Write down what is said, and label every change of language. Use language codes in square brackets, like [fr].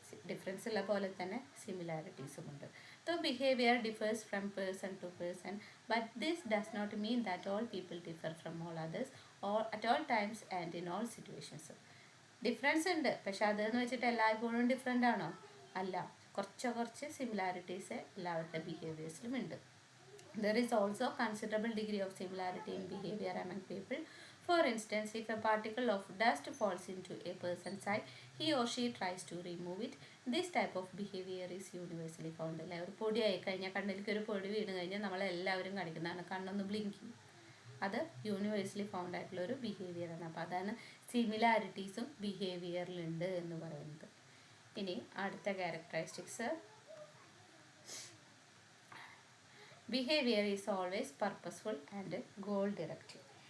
[ml] Difference ഉള്ള പോലെ തന്നെ സിമിലാരിറ്റീസും ഉണ്ട്. [en] So behavior differs from person to person, but this does not mean that all people differ from all others or at all times and in all situations. [ml] Difference ഉണ്ട്, പക്ഷെ അതെന്ന് വെച്ചിട്ട് എല്ലായ്പ്പോഴും different ആണോ? അല്ല. കുറച്ച് സിമിലാരിറ്റീസ് എല്ലാവരുടെ ബിഹേവിയേഴ്സിലും ഉണ്ട്. [en] There is also considerable degree of similarity in behavior among people. For instance, if a particle of dust falls into a person's eye, he or she tries to remove it. This type of behavior is universally found. [ml] അല്ലേ, ഒരു പൊടി ആയി കഴിഞ്ഞാൽ, കണ്ണിലേക്ക് ഒരു പൊടി വീണ് കഴിഞ്ഞാൽ നമ്മളെല്ലാവരും കാണിക്കുന്നതാണ് കണ്ണൊന്ന് ബ്ലിങ്ക് ചെയ്യും. അത് യൂണിവേഴ്സലി ഫൗണ്ട് ആയിട്ടുള്ള ഒരു ബിഹേവിയറാണ്. അപ്പോൾ അതാണ് സിമിലാരിറ്റീസും ബിഹേവിയറിലുണ്ട് എന്ന് പറയുന്നത്. ഇനി അടുത്ത [en] Characteristics, behaviour is always purposeful and goal directive.